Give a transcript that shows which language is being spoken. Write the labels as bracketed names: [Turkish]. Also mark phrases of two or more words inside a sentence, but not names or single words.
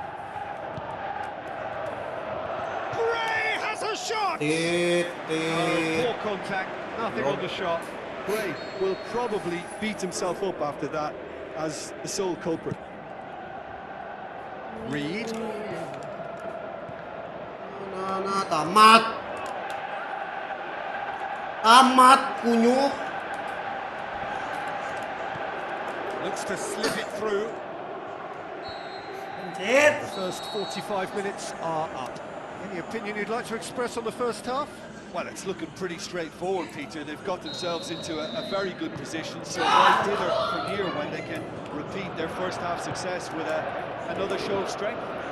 [English] Gray has a shot! Oh, poor contact, nothing on the shot. Gray will probably beat himself up after that as the sole culprit. Reed. [Indonesian] Tamat. Tamat, kunyuk. [English] Looks to slip it through. [Indonesian] Anjir. [English] The first 45 minutes are up. Any opinion you'd like to express on the first half? Well, it's looking pretty straightforward, Peter. They've got themselves into a very good position, so why dither from here when they can repeat their first half success with another show of strength?